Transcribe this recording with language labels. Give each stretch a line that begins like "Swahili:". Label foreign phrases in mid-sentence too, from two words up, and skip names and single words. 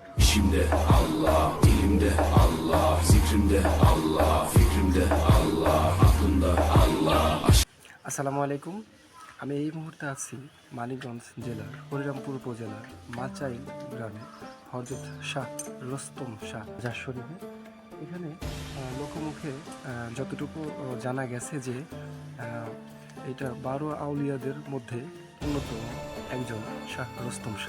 Turkish: İçimde Allah, dilimde Allah, zikrimde Allah, fikrimde Allah, aklımda Allah.
Bangla: আসসালামু আলাইকুম। আমি এই মুহূর্তে আছি মানিকগঞ্জ জেলার হরিরামপুর উপজেলার মাচাইল গ্রামে হযরত শাহ রুস্তম শাহ মাজার শরীফে। এখানে লোকমুখে যতটুকু জানা গেছে যে এটা 12 আউলিয়াদের মধ্যে অন্যতম একজন শাহ রুস্তম শাহ।